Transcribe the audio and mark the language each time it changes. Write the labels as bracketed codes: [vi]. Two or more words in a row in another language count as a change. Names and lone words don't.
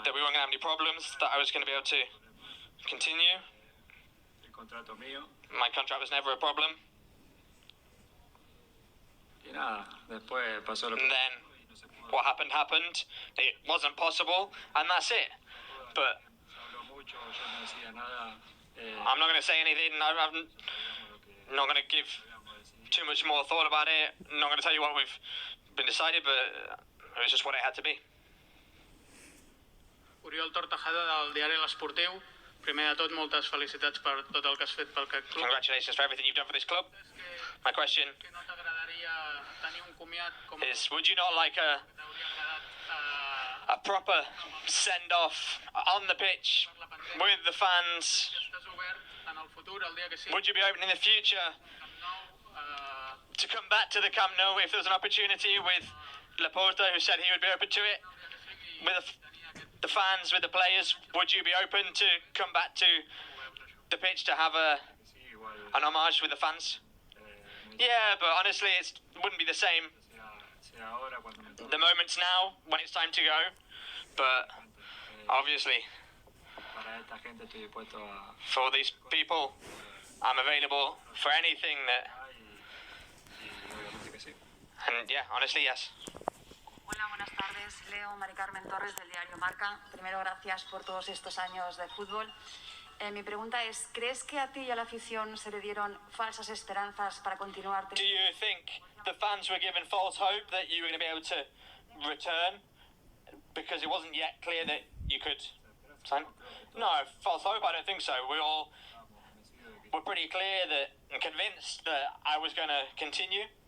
[en] that we weren't going to have any problems, that I was going to be able to continue. [es] El contrato mío [en] My contract was never a problem. [es] y nada, después pasó lo que [en] And then what happened happened. It wasn't possible, and that's it. But [es] se habló mucho, yo no decía nada. [en] I'm not going to say anything. I'm not going to give too much more thought about it. I'm not going to tell you what we've been decided, but it was just what it had to be. [ca] Oriol Tortajada del diari L'Esportiu. Primer de tot, moltes felicitats per tot el que has fet pel club. [en] Congratulations for everything you've done for this club. My question [ca] Que no t'agradaria tenir un comiat com [en] is, would you not like a proper send-off on the pitch with the fans? [ca] estàs obert en el futur, el dia que sigui, [en] Would you be open in the future to come back to the Camp Nou if there was an opportunity with Laporta, who said he would be open to it? with the fans, with the players, would you be open to come back to the pitch to have an homage with the fans? Yeah, but honestly, it wouldn't be the same. The moment's now, when it's time to go, but obviously, for these people, I'm available for anything that... And yeah, honestly, yes. [es] Hola, buenas tardes. Leo, Mari Carmen Torres, del diario Marca. Primero, gracias por todos estos años de fútbol. Mi pregunta es, ¿crees que a ti y a la afición se le dieron falsas esperanzas para continuar? [en] Do you think the fans were given false hope that you were going to be able to return because it wasn't yet clear that you could sign? No, false hope, I don't think so. We all were pretty clear that and convinced that I was going to continue.